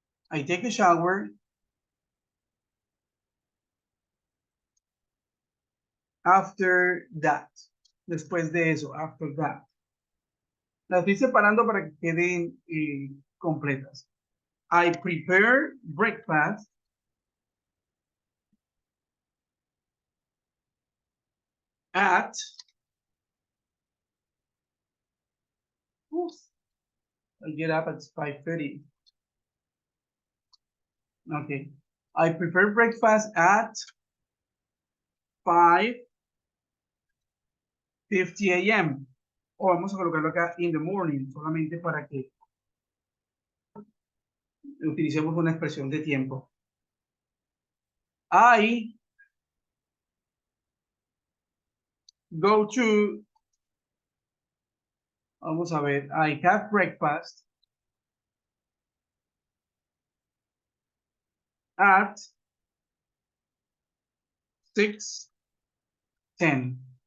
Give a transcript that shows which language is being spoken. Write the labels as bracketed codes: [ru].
[en] I take a shower after that. [es] Después de eso, [en] after that. [es] Las estoy separando para que queden completas. [en] I prepare breakfast at I get up at 5:30. Okay. I prepare breakfast at 5:50 a.m. [es] O vamos a colocarlo acá [en] in the morning, [es] solamente para que utilicemos una expresión de tiempo. [en] I go to, [es] vamos a ver, [en] I have breakfast at 6:10.